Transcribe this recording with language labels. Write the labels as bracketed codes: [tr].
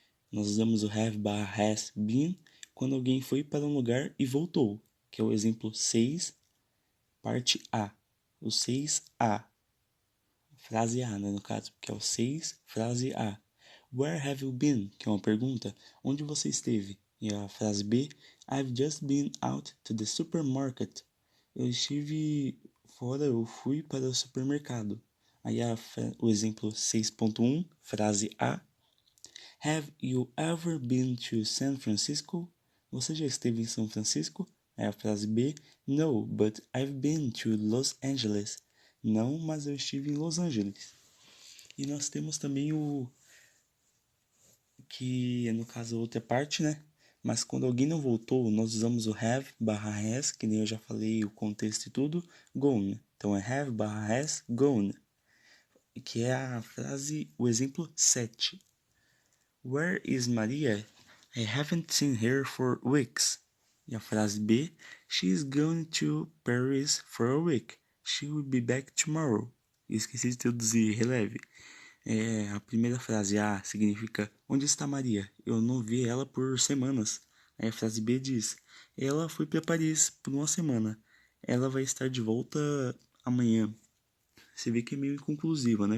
[pt] Nós usamos o have / has been quando alguém foi para um lugar e voltou, que é o exemplo 6, parte A. O 6A. Frase A, né, no caso, que é o 6, frase A. [en] Where have you been? [pt] Que é uma pergunta. Onde você esteve? E a frase B. [en] I've just been out to the supermarket. [pt] Eu estive fora, eu fui para o supermercado. Aí o exemplo 6.1, frase A. [en] Have you ever been to San Francisco? [pt] Você já esteve em São Francisco? Aí a frase B. [en] No, but I've been to Los Angeles. [pt] Não, mas eu estive em Los Angeles. E nós temos também o que é no caso outra parte, né? Mas quando alguém não voltou, nós usamos o have / has, que nem eu já falei o contexto e tudo, gone. Então é have / has gone, que é a frase, o exemplo 7. [en] Where is Maria? I haven't seen her for weeks. [pt] E a frase B, [en] she's going to Paris for a week. She will be back tomorrow. [pt] Esqueci de traduzir, releve. A primeira frase A significa onde está Maria? Eu não vi ela por semanas. Aí a frase B diz, ela foi para Paris por uma semana. Ela vai estar de volta amanhã. Você vê que é meio inconclusiva, né?